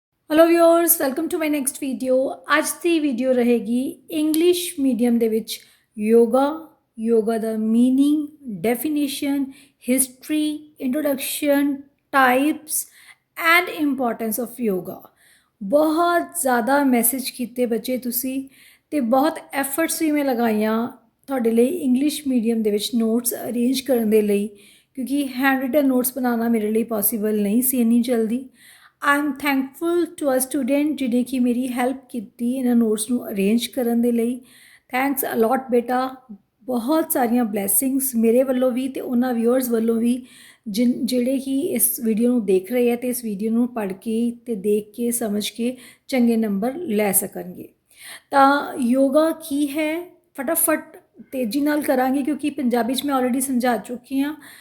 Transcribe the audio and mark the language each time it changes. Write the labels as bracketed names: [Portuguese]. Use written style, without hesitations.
[English] Hello viewers welcome to my next video. [Punjabi] ਅੱਜ ਦੀ video ਰਹੇਗੀ English medium ਦੇ ਵਿੱਚ ਯੋਗਾ ਦਾ meaning, definition, history, introduction, types and importance of yoga. ਬਹੁਤ ਜ਼ਿਆਦਾ ਮੈਸੇਜ ਕੀਤੇ ਬੱਚੇ ਤੁਸੀਂ ਤੇ ਬਹੁਤ ਐਫਰਟਸ ਵੀ ਮੈਂ ਲਗਾਈਆਂ ਤੁਹਾਡੇ ਲਈ ਇੰਗਲਿਸ਼ ਮੀਡੀਅਮ ਦੇ ਵਿੱਚ ਨੋਟਸ ਅਰੇਂਜ ਕਰਨ ਦੇ ਲਈ, ਕਿਉਂਕਿ ਹੈਂਡ ਰਿਟਨ ਨੋਟਸ ਬਣਾਉਣਾ ਮੇਰੇ ਲਈ ਪੋਸੀਬਲ ਨਹੀਂ ਸੀ ਇੰਨੀ ਜਲਦੀ। [English] I am thankful to a student [Hindi] जिन्हें कि मेरी हेल्प की इन्होंने नोट्स [Punjabi] ਨੂੰ ਅਰੇਂਜ ਕਰਨ ਦੇ ਲਈ। [English] Thanks a lot ਬੇਟਾ। [Punjabi] ਬਹੁਤ ਸਾਰੀਆਂ ਬਲੈਸਿੰਗਸ ਮੇਰੇ ਵੱਲੋਂ ਵੀ ਤੇ ਉਹਨਾਂ ਵਿਊਅਰਸ ਵੱਲੋਂ ਵੀ ਜਿਹੜੇ ਕਿ ਇਸ ਵੀਡੀਓ ਨੂੰ ਦੇਖ ਰਹੇ ਆ ਤੇ ਇਸ ਵੀਡੀਓ ਨੂੰ ਪੜ੍ਹ ਕੇ ਤੇ ਦੇਖ ਕੇ ਸਮਝ ਕੇ ਚੰਗੇ ਨੰਬਰ ਲੈ ਸਕਣਗੇ। ਤਾਂ ਯੋਗਾ ਕੀ ਹੈ ਫਟਾਫਟ ਤੇਜ਼ੀ ਨਾਲ ਕਰਾਂਗੇ ਕਿਉਂਕਿ ਪੰਜਾਬੀ 'ਚ ਮੈਂ ਆਲਰੇਡੀ ਸਮਝਾ ਚੁੱਕੀ ਹਾਂ।